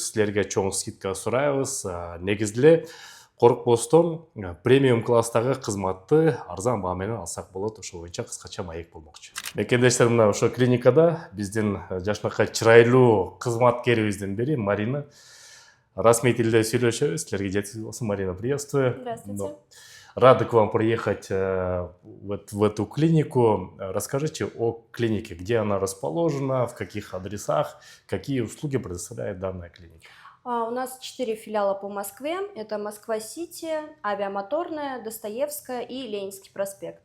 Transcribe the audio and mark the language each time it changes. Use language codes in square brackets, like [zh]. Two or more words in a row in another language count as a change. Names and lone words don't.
[ky] Силерге чоң скидка сурайбыз. Негизи коркпостон премиум класстагы кызматты арзан баа менен алсак болот. Ошол боюнча кыскача маек болмокчу. Мекендештер, мына ошо клиникада биздин жашынакай чырайлуу кызматкерибиздин бири Марина. Расмий тилде сүйлөшөбүз. Силерге жетиштүү болсун. [ru] Марина, приветствую. Здравствуйте. Рады к вам приехать в эту клинику. Расскажите о клинике, где она расположена, в каких адресах, какие услуги предоставляет данная клиника. У нас 4 филиала по Москве. Это Москва-Сити, Авиамоторная, Достоевская и Ленинский проспект.